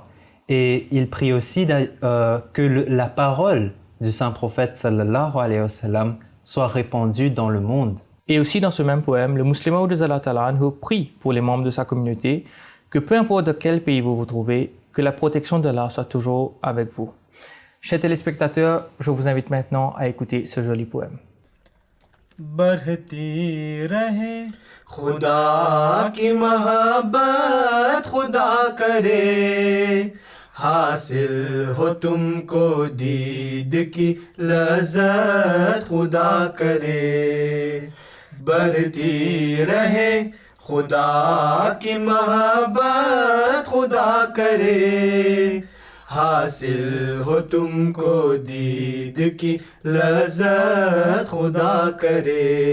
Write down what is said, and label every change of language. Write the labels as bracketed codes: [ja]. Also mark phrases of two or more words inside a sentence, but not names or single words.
[fr] Et il prie aussi que la parole du saint prophète [ar] صلى الله عليه وسلم [fr] soit répandue dans le monde. Et aussi dans ce même poème, le Muslim Maud [ar] رضي الله عنه [fr] prie pour les membres de sa communauté que peu importe de quel pays vous vous trouvez, que la protection d'Allah soit toujours avec vous. Chers téléspectateurs, je vous invite maintenant à écouter ce joli poème. [ur] بڑھتی رہے خدا کی محبت خدا کرے حاصل ہو تم کو دید کی لذت خدا کرے بڑھتی رہے خدا کی محبت خدا کرے حاصل ہو تم کو دید کی لذت خدا کرے